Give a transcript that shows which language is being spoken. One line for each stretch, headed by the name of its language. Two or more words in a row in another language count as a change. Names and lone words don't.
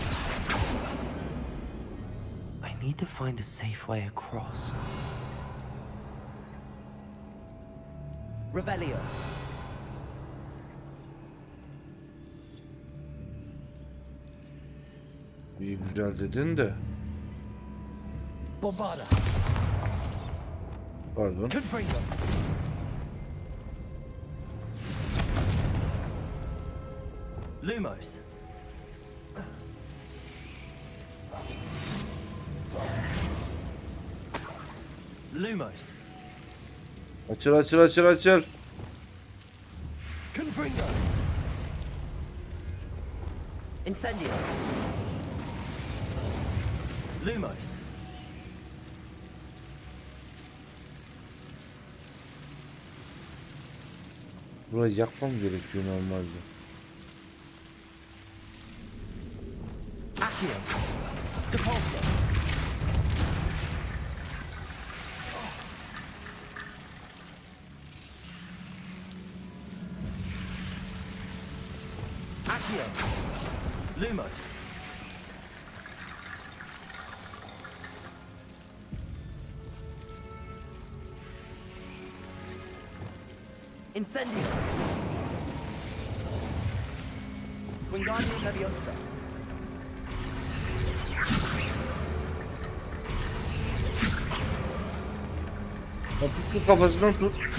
English: I need to find a safe way across.
Latin: Revelio.
Turkish: İyi güzel dedin de.
Latin: Bombada.
Turkish: Pardon.
Latin: Confringo. Lumos. Lumos.
Turkish: Açıl açıl açıl açıl.
Latin: Confringo. Incendio. Lumos.
Turkish: Burayı yakmam gerekiyor normalde.
Latin: Accio. Depulso. Accio. Lumos. Incendio. Wingardium Leviosa.
Turkish: Tut kafasından tut.